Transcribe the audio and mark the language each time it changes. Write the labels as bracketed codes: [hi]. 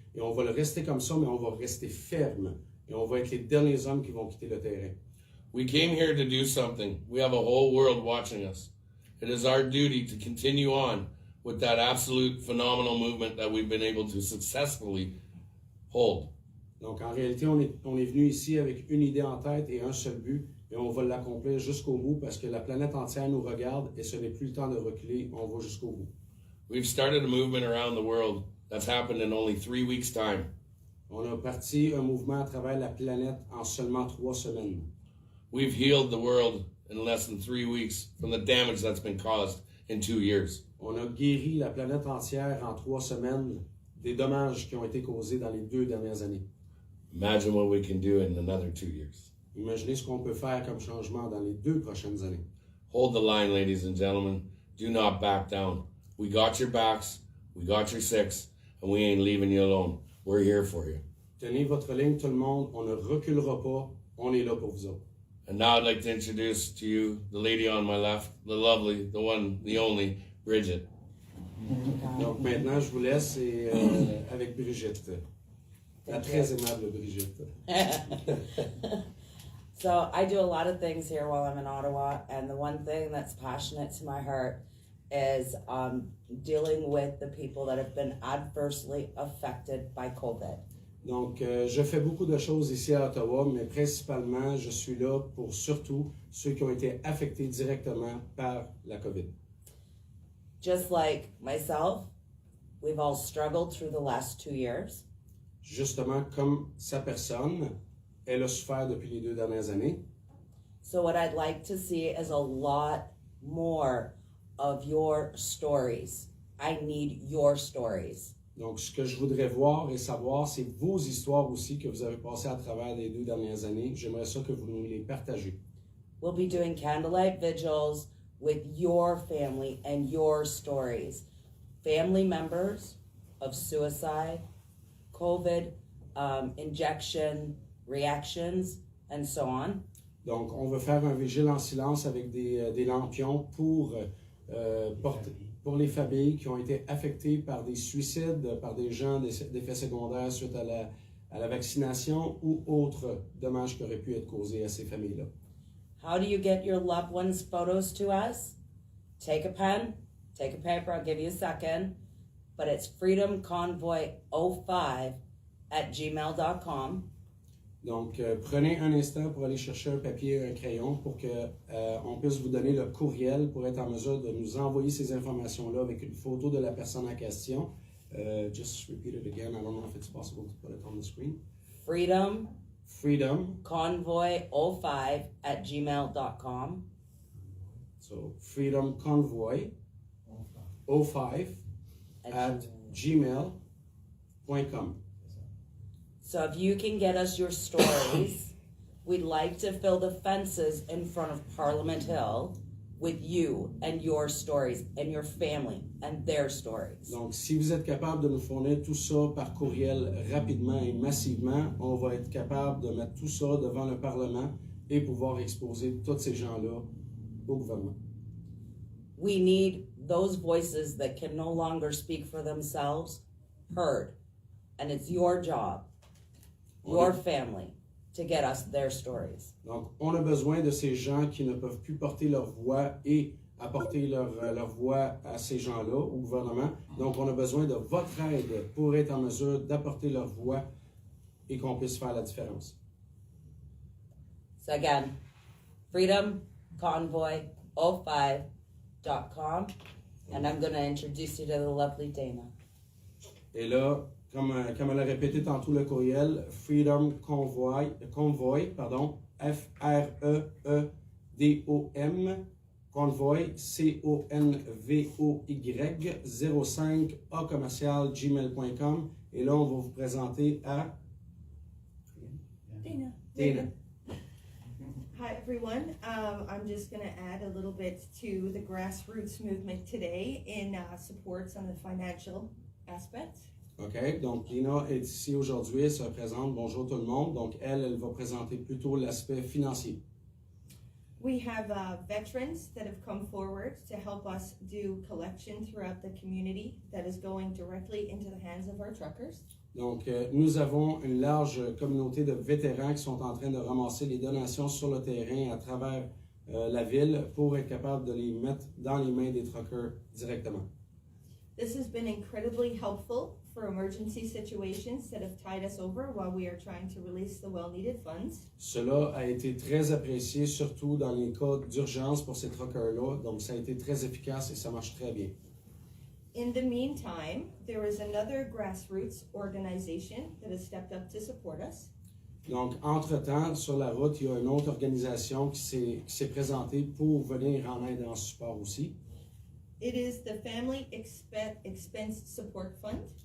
[fr] Et on va le rester comme ça, mais on va rester ferme. Et on va être les derniers hommes qui vont quitter le terrain. [en] We came here to do something. We have a whole world watching us. It is our duty to continue on with that absolute phenomenal movement that we've been able to successfully hold. [fr] Donc, en réalité, on est venu ici avec une idée en tête et un seul but, et on va l'accomplir jusqu'au bout parce que la planète entière nous regarde et ce n'est plus le temps de reculer, on va jusqu'au bout. [en] We've started a movement around the world that's happened in only 3 weeks' time. [fr] On a parti un mouvement à travers la planète en seulement 3 semaines. [en] We've healed the world in less than 3 weeks from the damage that's been caused in 2 years. [fr] On a guéri la planète entière en 3 semaines des dommages qui ont été causés dans les 2 dernières années. [en] Imagine what we can do in another 2 years. [fr] Imaginez ce qu'on peut faire comme changement dans les 2 prochaines années. [en] Hold the line, ladies and gentlemen. Do not back down. We got your backs, we got your six, and we ain't leaving you alone. We're here for you. [fr] Tenez votre ligne, tout le monde. On ne reculera pas. On est là pour vous autres. [en] And now I'd like to introduce to you the lady on my left, the lovely, the one, the only, Bridget. [fr] Donc maintenant, je vous laisse avec Brigitte. La très aimable Brigitte. [en] So I do a lot of things here while I'm in Ottawa, and the one thing that's passionate to my heart is dealing with the people that have been adversely affected by COVID. [fr] Donc, je fais beaucoup de choses ici à Ottawa, mais principalement, je suis là pour surtout ceux qui ont été affectés directement par la COVID. [en] Just like myself, we've all struggled through the last 2 years. [fr] Justement, comme sa personne, elle a souffert depuis les 2 dernières années. [en] So what I'd like to see is a lot more of your stories. I need your stories. [fr] Donc, ce que je voudrais voir et savoir, c'est vos histoires aussi que vous avez passées à travers les 2 dernières années. J'aimerais ça que vous nous les partagez. [en] We'll be doing candlelight vigils with your family and your stories. Family members of suicide, COVID, injection, reactions, and so on. [fr] Donc, on va faire un vigile en silence avec des lampions pour les familles qui ont été affectées par des suicides, par des gens d'effets secondaires suite à la vaccination ou autres dommages qui auraient pu être causés à ces familles-là. [en] How do you get your loved ones' photos to us? Take a pen, take a paper, I'll give you a second, but it's freedomconvoy05@gmail.com. [fr] Donc, prenez un instant pour aller chercher un papier et un crayon pour que on puisse vous donner le courriel pour être en mesure de nous envoyer ces informations-là avec une photo de la personne en question. [en] Just repeat it again. I don't know if it's possible to put it on the screen. Freedom FreedomConvoy Convoy05@gmail.com. So FreedomConvoy05@gmail.com. So if you can get us your stories, we'd like to fill the fences in front of Parliament Hill with you and your stories and your family and their stories. [fr] Donc, si vous êtes capable de nous fournir tout ça par courriel rapidement et massivement, on va être capable de mettre tout ça devant le Parlement et pouvoir exposer tous ces gens-là au gouvernement. [en] We need those voices that can no longer speak for themselves heard. And it's your job, your family, to get us their stories. [fr] Donc, on a besoin de ces gens qui ne peuvent plus porter leur voix et apporter leur voix à ces gens-là, au gouvernement. Donc, on a besoin de votre aide pour être en mesure d'apporter leur voix et qu'on puisse faire la différence. [en] So again, freedomconvoy05.com, and I'm going to introduce you to the lovely Dana. [fr] Et là, comme elle a répété tantôt le courriel, Freedom Convoy, F-R-E-E-D-O-M, Convoy, C-O-N-V-O-Y, 05@gmail.com. Et là, on va vous présenter à [en] Dana. Hi, everyone. I'm just going to add a little bit to the grassroots movement today in supports on the financial aspect. [fr] OK, donc Dina est ici aujourd'hui, elle se présente. Bonjour tout le monde. Donc, elle va présenter plutôt l'aspect financier. [en] We have veterans that have come forward to help us do collection throughout the community that is going directly into the hands of our truckers. [fr] Donc, nous avons une large communauté de vétérans qui sont en train de ramasser les donations sur le terrain à travers la ville pour être capable de les mettre dans les mains des truckers directement. [en] This has been incredibly helpful for emergency situations that have tied us over while we are trying to release the well-needed funds. [fr] Cela a été très apprécié, surtout dans les cas d'urgence pour ces truckers-là. Donc, ça a été très efficace et ça marche très bien. [en] In the meantime, there is another grassroots organization that has stepped up to support us. [fr] Donc, entre-temps, sur la route, il y a une autre organisation qui s'est présentée pour venir en aide et en support aussi. [en] It is the Family Expense Support Fund.